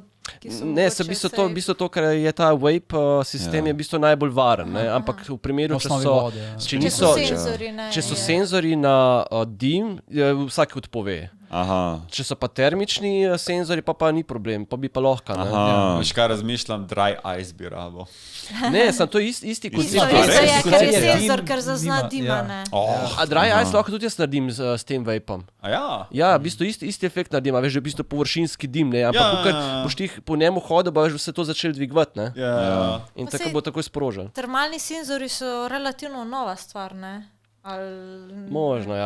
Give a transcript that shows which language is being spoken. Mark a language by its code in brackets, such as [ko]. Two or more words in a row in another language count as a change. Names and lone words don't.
[sl] Ne, v bistvu to, ker je ta vape sistem je v bistvu najbolj varen, ampak v primeru, če so senzori na dim, vsak odpove. Če so pa termični senzori, pa ni problem, pa bi pa lahko. Veš kaj razmišljam, [en] dry ice [sl] bi rabo. Ne, sem to isti kot ker je senzor, ker zazna dima, ne. A [en] dry ice [sl] lahko tudi jaz naredim s tem vapom. Ja, v bistvu isti efekt naredim, veš, že v bistvu površinski dim, ne, ampak ker boš ti po njemu hodil, boš vse to začel dvigovati, ne. In tako bo takoj sprožil. Termalni senzori so relativno nova stvar, ne. Možno, ja.